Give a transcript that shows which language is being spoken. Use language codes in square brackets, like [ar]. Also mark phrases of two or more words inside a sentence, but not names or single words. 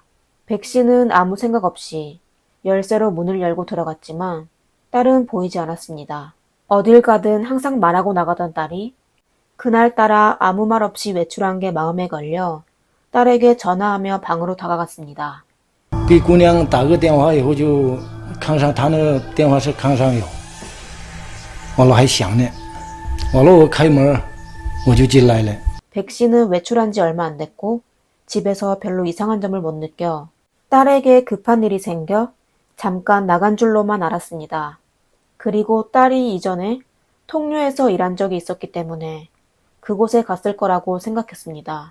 [ko] 백씨는 아무 생각 없이 열쇠로 문을 열고 들어갔지만 딸은 보이지 않았습니다. 어딜 가든 항상 말하고 나가던 딸이 그날따라 아무 말 없이 외출한 게 마음에 걸려 딸에게 전화하며 방으로 다가갔습니다. [zh] 给姑娘打个电话以后就炕上，她那电话是炕上有，完了还响呢，完了我开门我就进来了。 [ko] 백씨는 외출한 지 얼마 안 됐고 집에서 별로 이상한 점을 못 느껴 딸에게 급한 일이 생겨 잠깐 나간 줄로만 알았습니다. 그리고 딸이 이전에 통유에서 일한 적이 있었기 때문에 그곳에 갔을 거라고 생각했습니다.